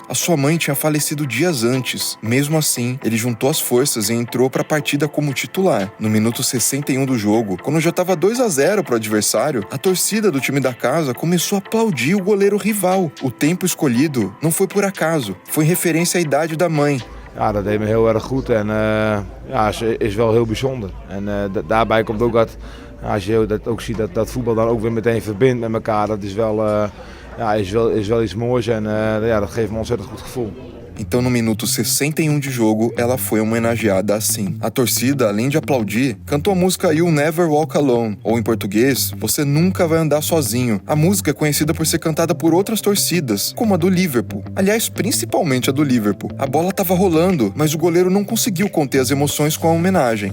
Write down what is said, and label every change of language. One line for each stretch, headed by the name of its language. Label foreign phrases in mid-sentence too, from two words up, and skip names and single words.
Portuguese: A sua mãe tinha falecido dias antes. Mesmo assim, ele juntou as forças e entrou para a partida como titular. No minuto 61 do jogo, quando já estava 2-0 para o adversário, a torcida do time da casa começou a aplaudir o goleiro rival. O tempo escolhido não foi por acaso, foi em referência à idade da mãe.
Dutch: Ja, dat deed me heel erg goed en ja, is wel heel bijzonder. En daarbij komt ook dat, als je dat ook ziet, dat voetbal dan ook weer meteen verbindt met elkaar. Dat is wel iets moois en ja, dat geeft me een ontzettend goed gevoel.
Portuguese: Então, no minuto 61 de jogo, ela foi homenageada assim. A torcida, além de aplaudir, cantou a música You'll Never Walk Alone, ou em português, Você Nunca Vai Andar Sozinho. A música é conhecida por ser cantada por outras torcidas, como a do Liverpool. Aliás, principalmente a do Liverpool. A bola estava rolando, mas o goleiro não conseguiu conter as emoções com a homenagem.